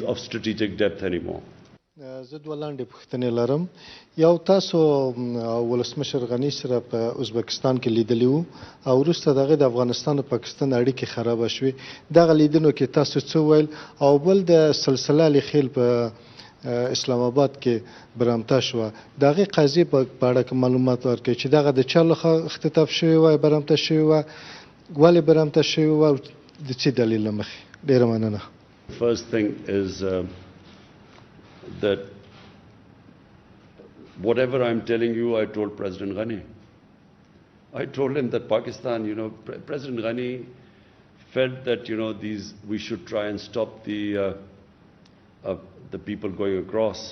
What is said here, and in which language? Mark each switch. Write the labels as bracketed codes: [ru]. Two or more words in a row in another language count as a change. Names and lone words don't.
[en] strategic depth anymore. [ps] زه دوه لاندې پوښتنې لرم. یو تاسو ولسمشر غني سره په ازبکستان کې لیدلی وو او وروسته دغه د افغانستان او پاکستان اړیکې خرابه شوې. دغه لیدنو کې تاسو څه ویل او بل د سلسله لیخیل په اسلام آباد کې برامته شوه د هغې قضیې په اړه کې معلومات ورکړئ چې دغه د چا لخوا اختطاف شوې وه برامته شوې وه ولې برامته شوې وه او د څه دلیل له مخې. ډېره مننه. [en] First thing is that whatever I'm telling you, I told President Ghani. I told him that Pakistan, President Ghani felt that, we should try and stop the people going across.